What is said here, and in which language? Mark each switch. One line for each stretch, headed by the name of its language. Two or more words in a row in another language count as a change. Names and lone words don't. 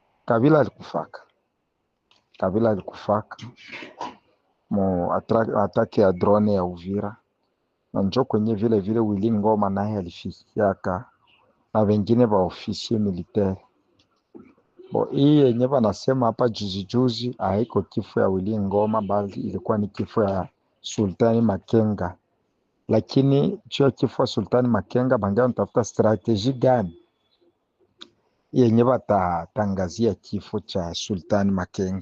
Swahili: Kabila alikufaka mu atake ya drone ya Uvira, na njo kwenye vile Willy Ngoma naye alifikiaka na wengine ba
French: ofisier militaire.
Swahili: Hii yenye wanasema hapa juzi haiko kifo ya Willy Ngoma, bali ilikuwa ni kifo ya Sultani Makenga. Lakini juu kifo ya Sultani Makenga bangia natafuta strategie gani yenye batatangazia kifo cha Sultani Makenga.